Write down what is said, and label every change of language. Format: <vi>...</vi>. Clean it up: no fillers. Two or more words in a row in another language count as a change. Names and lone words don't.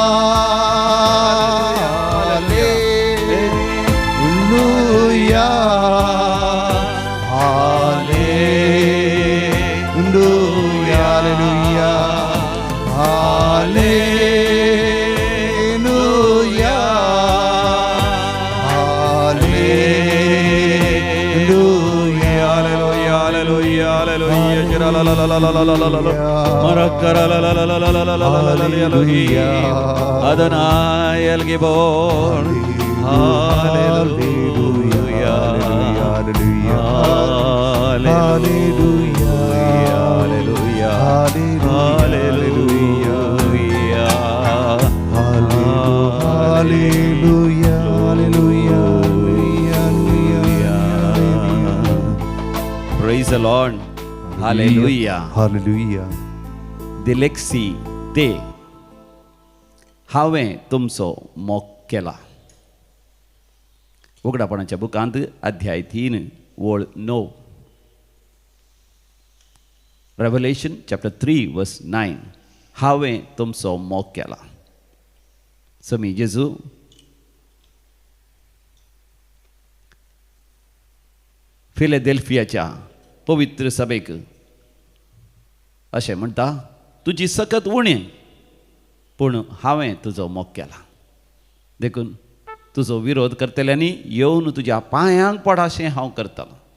<he>הללויה הללויה הללויה הללויה הללויה הללויה אדוני אל גיבור הללויה Hallelujah הללויה הללויה הללויה Hallelujah</he> <en>Praise the Lord Hallelujah</en> <he>Hallelujah</he> <la>dilexi te</la> <kok>हांवें तुमचो मोग केला उगडापणाच्या बुकांत अध्याय 3 वळ 9</kok> <en>Revelation chapter 3 verse 9</en> <kok>हांवें तुमचो मोग केला समी जेजू फिलेडेल्फियाच्या पवित्र सभेक अशें म्हणटा तुजी सकत उणी पूण हांवें तुजो मोग केला देखून तुजो विरोध करतल्यांनी येवन तुज्या पांयांक पडाशें हांव करतलो</kok>